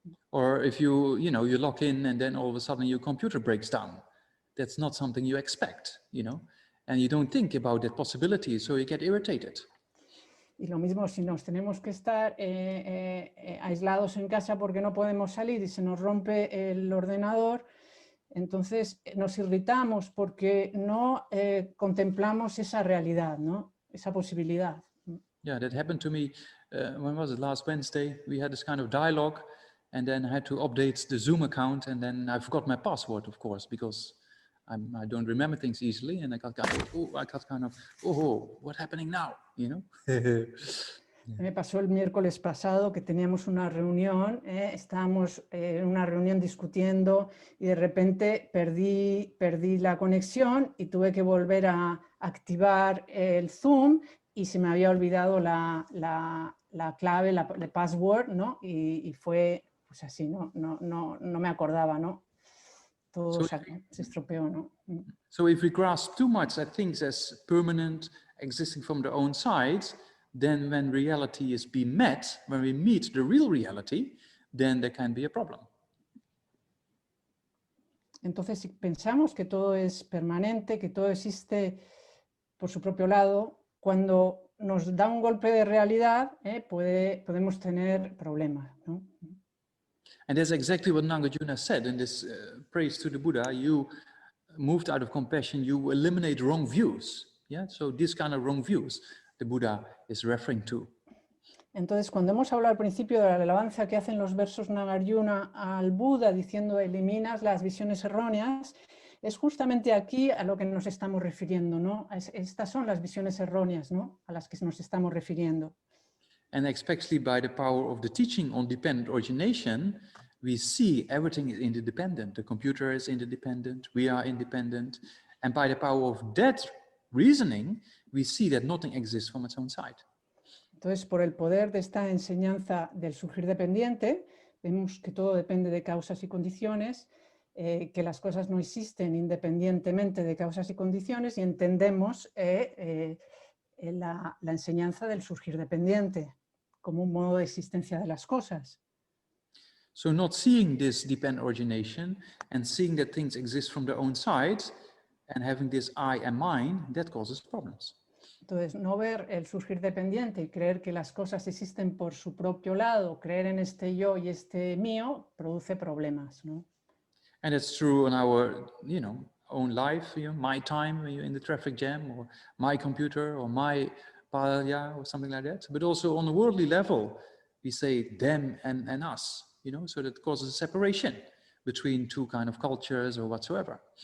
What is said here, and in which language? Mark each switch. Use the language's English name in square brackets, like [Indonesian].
[English] Or if you log in and then all of a sudden your computer breaks down. That's not something you expect, and you don't think about that possibility, so you get irritated. [Spanish] Y lo mismo si nos tenemos que estar aislados en casa porque no podemos salir y se nos rompe el ordenador, entonces nos irritamos porque no contemplamos esa realidad, ¿no? Esa posibilidad. [English] Yeah, that happened to me, when was it, last Wednesday? We had this kind of dialogue and then I had to update the Zoom account and then I forgot my password, of course, because I don't remember things easily, and I got kind of, what's happening now, [Spanish] Me pasó el miércoles pasado que teníamos una reunión, estábamos en una reunión discutiendo y de repente perdí la conexión y tuve que volver a activar el Zoom y se me había olvidado la clave, el password, ¿no? Y fue pues así, no me acordaba, ¿no? Todo se estropeó, ¿no? [English] So if we grasp too much at things as permanent, existing from their own sides, then when reality is being met, when we meet the real reality, then there can be a problem. [Spanish] Entonces, si pensamos que todo es permanente, que todo existe por su propio lado, cuando nos da un golpe de realidad, podemos tener problemas, ¿no? [English] And that's exactly what Nagarjuna said in this praise to the Buddha. You moved out of compassion, you eliminate wrong views. Yeah, so this kind of wrong views the Buddha is referring to. [Spanish] Entonces, cuando hemos hablado al principio de la relevancia que hacen los versos Nagarjuna al Buda diciendo eliminas las visiones erróneas, es justamente aquí a lo que nos estamos refiriendo, ¿no? Estas son las visiones erróneas, ¿no? A las que nos estamos refiriendo. [English] And especially by the power of the teaching on dependent origination, we see everything is interdependent. The computer is interdependent, we are independent. And by the power of that reasoning, we see that nothing exists from its own side. [Spanish] Entonces, por el poder de esta enseñanza del surgir dependiente, vemos que todo depende de causas y condiciones, que las cosas no existen independientemente de causas y condiciones y entendemos la enseñanza del surgir dependiente como un modo de existencia de las cosas. [English] So not seeing this dependent origination and seeing that things exist from their own sides and having this I and mine, that causes problems. [Spanish] Entonces, no ver el surgir dependiente y creer que las cosas existen por su propio lado, creer en este yo y este mío, produce problemas, ¿no? [English] And it's true in our, own life, my time in the traffic jam, or my computer, or my palya, or something like that. But also on a worldly level, we say them and us, so that causes a separation between two kind of cultures or whatsoever.